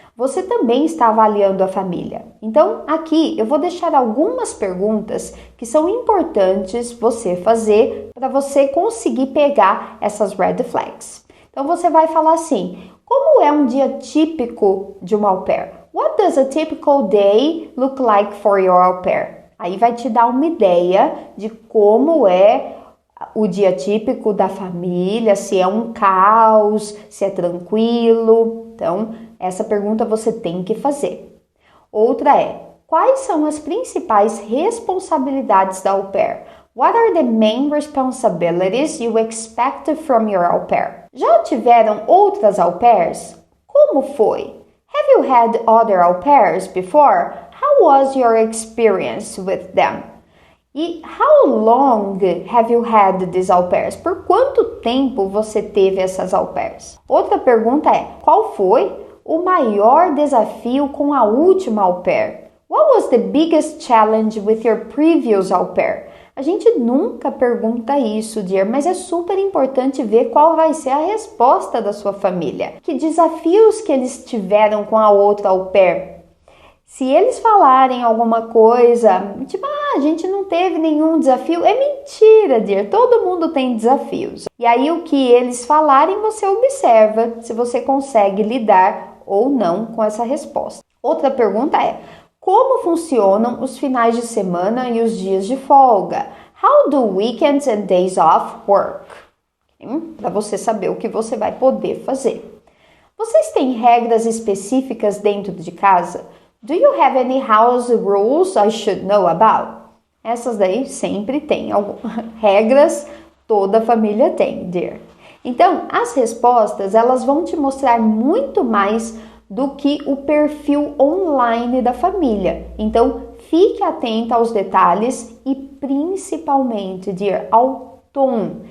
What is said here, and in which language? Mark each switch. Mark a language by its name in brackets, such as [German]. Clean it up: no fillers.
[Portuguese] Você também está avaliando a família. Então, aqui eu vou deixar algumas perguntas que são importantes você fazer para você conseguir pegar essas red flags. Então, você vai falar assim: como é um dia típico de uma au pair? [English] What does a typical day look like for your au pair? [Portuguese] Aí vai te dar uma ideia de como é o dia típico da família, se é um caos, se é tranquilo. Então, essa pergunta você tem que fazer. Outra é: quais são as principais responsabilidades da au pair? [English] What are the main responsibilities you expect from your au pair? [Portuguese] Já tiveram outras au pairs? Como foi? [English] Have you had other au pairs before? How was your experience with them? [Portuguese] E [English] how long have you had these au pairs? [Portuguese] Por quanto tempo você teve essas au pairs? Outra pergunta é: qual foi o maior desafio com a última au pair? [English] What was the biggest challenge with your previous au pair? [Portuguese] A gente nunca pergunta isso, dear, mas é super importante ver qual vai ser a resposta da sua família. Que desafios que eles tiveram com a outra au pair? Se eles falarem alguma coisa, tipo, a gente não teve nenhum desafio, é mentira, dear, todo mundo tem desafios. E aí o que eles falarem, você observa se você consegue lidar ou não com essa resposta. Outra pergunta é: como funcionam os finais de semana e os dias de folga? [English] How do weekends and days off work? [Portuguese] Para você saber o que você vai poder fazer. Vocês têm regras específicas dentro de casa? [English] Do you have any house rules I should know about? [Portuguese] Essas daí sempre tem regras, toda família tem, dear. Então, as respostas, elas vão te mostrar muito mais do que o perfil online da família. Então, fique atenta aos detalhes e principalmente, dear, ao tom.